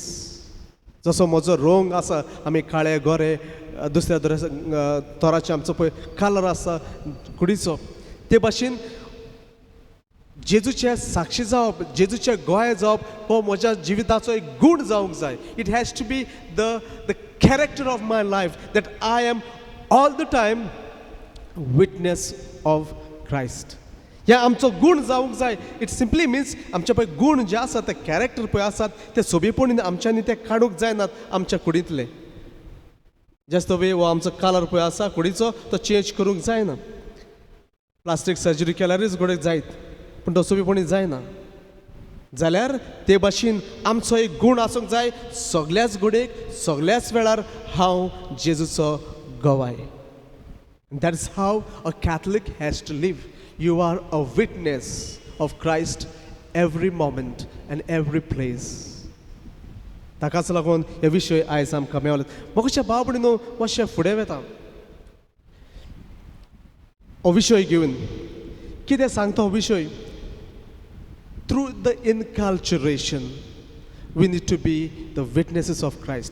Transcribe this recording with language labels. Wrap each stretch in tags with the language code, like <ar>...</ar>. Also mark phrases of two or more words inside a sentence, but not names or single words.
<kok>जसो म्हजो रंग आसा, आमी काळे गोरे दुसऱ्या तोराचे आमचो पळय कलर आसा कुडीचो, ते भाशेन जेजूचे साक्षी जावप, जेजूचे गोंय जावप हो म्हज्या जिविताचो एक गूण जावंक जाय.</kok> <en>It has to be the character of my life that I am all the time witness of Christ.</en> <kok>हे आमचो गूण जावंक जाय.</kok> <en>it simply means</en> <kok>आमचे पळय गूण जे आसात ते कॅरेक्टर पळय आसात ते सोबीपणीन आमच्यांनी ते काडूंक जायनात आमच्या कुडींतले.</kok> <en>just way</en> <kok>हो आमचो कलर पळय आसा कुडीचो तो चेंज करूंक जायना.</kok> <en>plastic surgery</en> <kok>केल्यारूच गोडेक जायत, पूण तो सोबीपणी जायना. जाल्यार ते भाशेन आमचो एक गूण आसूंक जाय, सगळ्याच गोडेक सगळ्याच वेळार हांव जेजूचो गवाय.</kok> <en>That is how a Catholic has to live. You are a witness of Christ every moment and every place.</en> <kok>ताकाच लागून हे विशय आयज आमकां मेळ्ळे. मोगाच्या भाव भयणीनो मातशें फुडें वेता. हो विशय घेवन कितें सांगता हो विशय?</kok> <en>Through the inculturation we need to be the witnesses of Christ.</en>